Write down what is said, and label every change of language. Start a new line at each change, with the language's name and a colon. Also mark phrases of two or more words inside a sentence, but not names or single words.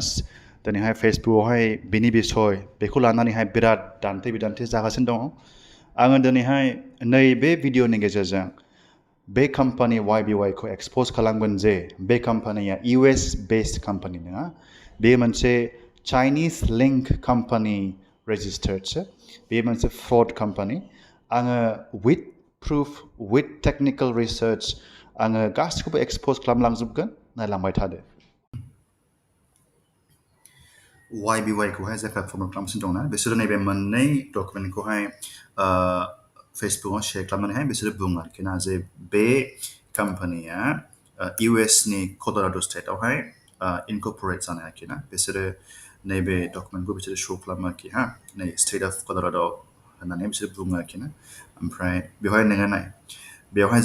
Bodo: दिनैहाय फेसबुकआवहाय बिनि बिसय बेखौ लानानैहाय बिराद दान्थे बिदान्थे जागासिनो दङ आङो दिनैहाय नैबे भिडिअनि गेजेरजों बे कम्पानि YBY खौ एक्सपोज खालामगोन जे बे कम्पानिया
English: US based company
Bodo: नङा बे मोनसे
English: Chinese link company
Bodo: रेजिस्टार्डसो बे मोनसे
English: fraud company
Bodo: आङो
English: with proof with technical research
Bodo: आङो गासिखौबो एक्सपोज खालामलांजोबगोन नायलांबाय थादो YBY खौहाय जाय प्लेटफर्माव खालामगासिनो दंना बिसोरो नैबे मोननै डकुमेन्टखौहाय फेसबुकआव शेयार खालामनानैहाय बिसोरो बुङो आरोखि ना जे बे कम्पानिया US नि कलराड' स्टेटआवहाय इनकर्परेट जानाय आरोखि ना बिसोरो नैबे डकुमेन्टखौ बिसोरो शो खालामो आरोखि हा नै स्टेट अफ कलराड' होननानै बिसोर बुङो आरोखि ना ओमफ्राय बेवहाय नोङो नाय बेवहाय